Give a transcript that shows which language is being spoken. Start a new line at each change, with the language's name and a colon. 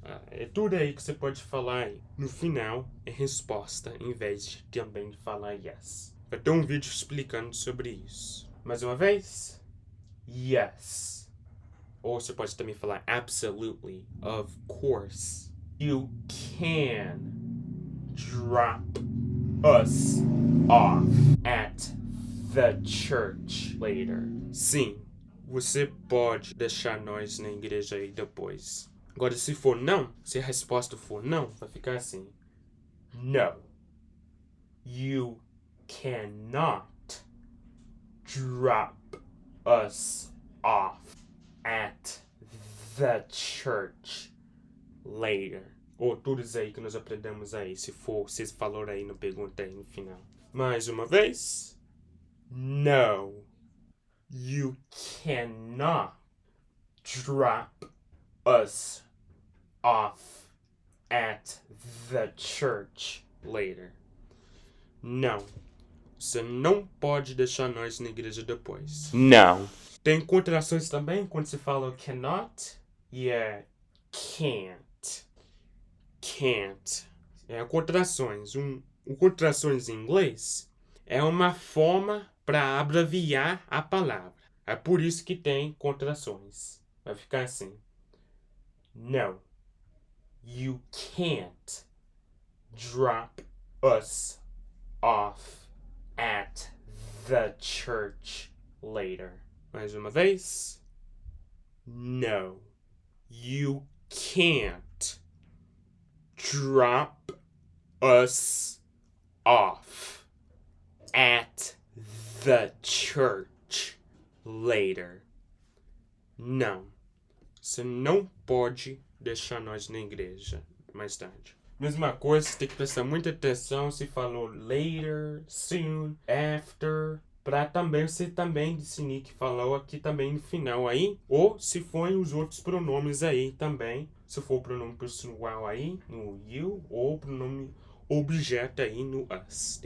Portuguese: é tudo aí que você pode falar aí. No final, é resposta, em vez de também falar yes. Vai ter um vídeo explicando sobre isso. Mais uma vez, yes. Ou você pode também falar
English: absolutely, of course. You can drop us off at the church later.
Portuguese: Sim, você pode deixar nós na igreja aí depois. Agora, se for não, se a resposta for não, vai ficar assim.
English: No. You cannot drop us off at the church later.
Portuguese: Ou todos aí que nós aprendemos aí, se for, vocês falaram aí na pergunta aí no final. Mais uma vez. No.
English: You cannot drop us off at the church later.
Portuguese: Não. Você não pode deixar nós na igreja depois.
English: No.
Portuguese: Tem contrações também quando se fala cannot e é can't. Can't. É contrações. Contrações em inglês é uma forma para abreviar a palavra. É por isso que tem contrações. Vai ficar assim. No.
English: You can't drop us off at the church later.
Portuguese: Mais uma vez.
English: No. You can't drop us off at the church later.
Portuguese: Não. Você não pode deixar nós na igreja mais tarde. Mesma coisa, você tem que prestar muita atenção se falou later, soon, after, para também você também definir que falou aqui também no final aí, ou se for os outros pronomes aí também, se for o pronome pessoal aí no you, ou o pronome objeto aí no us.